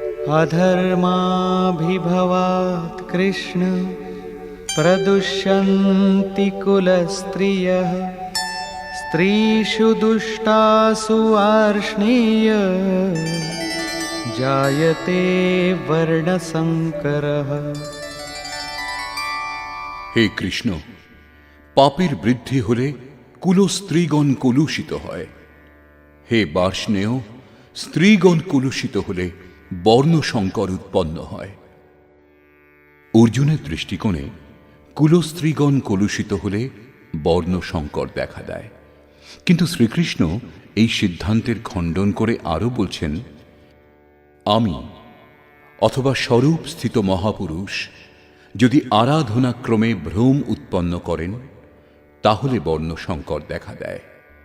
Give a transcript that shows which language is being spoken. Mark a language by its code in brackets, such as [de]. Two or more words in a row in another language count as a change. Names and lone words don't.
[sa] अधर्माभिभवात् कृष्ण प्रदुष्यन्ति कुलस्त्रियः स्त्रीषु दुष्टासु वार्ष्णेय जायते वर्णसंकरः। [bn] হে কৃষ্ণ, পাপের বৃদ্ধি হলে কুলস্ত্রীগণ কলুষিত হয়। हे বার্ষ্ণেয়, স্ত্রীগণ কলুষিত হলে বর্ণ সংকর উৎপন্ন হয়। অর্জুনের দৃষ্টিকোণে কুলস্ত্রীগণ কলুষিত হলে বর্ণ সংকর দেখা দেয়, কিন্তু শ্রীকৃষ্ণ এই সিদ্ধান্তের খণ্ডন করে আরও বলছেন, আমি অথবা স্বরূপ স্থিত মহাপুরুষ যদি আরাধনাক্রমে ভ্রম উৎপন্ন করেন তাহলে বর্ণ সংকর দেখা দেয়।